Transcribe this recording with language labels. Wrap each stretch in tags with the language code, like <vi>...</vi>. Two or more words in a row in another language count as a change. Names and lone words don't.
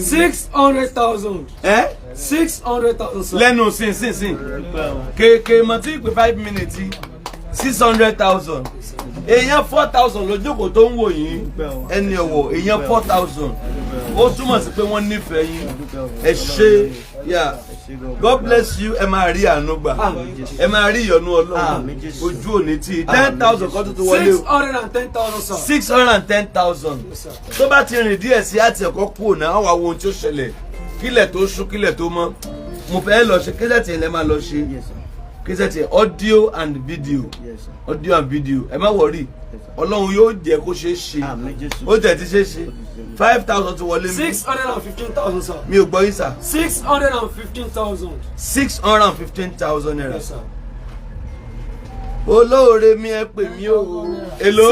<yo>600,000. 600,000, sir. Lẹ́nu sin. Kéèké mọ̀ tí ìpè 5 minutes 600,000. Èèyàn 4,000 lójókòó tó ń wò yín. Ẹni ọ̀wọ̀ èèyàn 4,000. Ó túmọ̀ sí pé wọ́n nífẹ̀ẹ́ yín. Ẹ ṣé.</yo> <en>God bless you.</en> <yo>Ẹ máa rí àánú gbà. Ẹ máa rí ìyọ́nú Ọlọ́run. Ojú òní tí 10,000 kan tó wọlé o. 610,000, sir. 610,000. Tó bá ti rìn díẹ̀ sí àti ẹ̀kọ́ kúrò náà, àwọn àwọn ohun tí ó ṣẹlẹ̀. Kílẹ̀ tó ṣú, kílẹ̀ tó mọ́. Mo fẹ́ lọ ṣe késẹ̀tì yẹn lẹ́ máa lọ ṣe. Késẹ̀tì</yo> <en>audio and video. Audio and video.</en> <yo>Ẹ má wọrí. Ọlọ́run yóò jẹ́ kó ṣeé ṣe. Ó tẹ̀ tí ṣeé ṣe. 5,000 tó wọlé mi. 615,000, sir. Mi ò gbọ́ yín sà. 615,000. 615,000 naira.</yo> <en>Yes, sir.</en> <yo>Olóore mi ẹ pè mí o. Èló?</yo>